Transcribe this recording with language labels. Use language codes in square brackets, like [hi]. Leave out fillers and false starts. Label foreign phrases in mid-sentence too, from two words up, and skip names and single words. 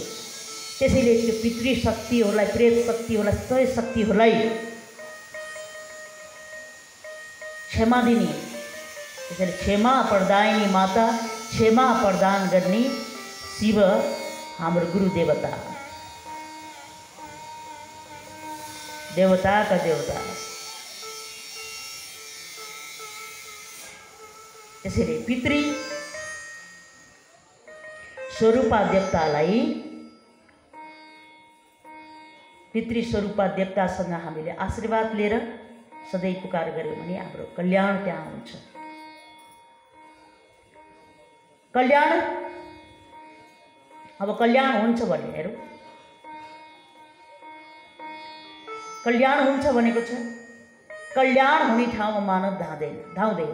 [ne] त्यसैले त्यो पितृ शक्तिहरूलाई, प्रेत शक्तिहरूलाई, सबै शक्तिहरूलाई क्षमा दिने, त्यसैले क्षमा प्रदायिनी माता, क्षमा प्रदान गर्ने शिव हाम्रो गुरु देवता, देवताका देवता। त्यसैले पितृ स्वरूपा देवतालाई, पितृ स्वरूपा देवतासँग हामीले आशीर्वाद लिएर सधैँ पुकार गऱ्यौँ भने हाम्रो कल्याण त्यहाँ हुन्छ। कल्याण अब कल्याण हुन्छ भने हेरौँ, कल्याण हुन्छ भनेको छ कल्याण हुने ठाउँमा मानव धाउँदैन।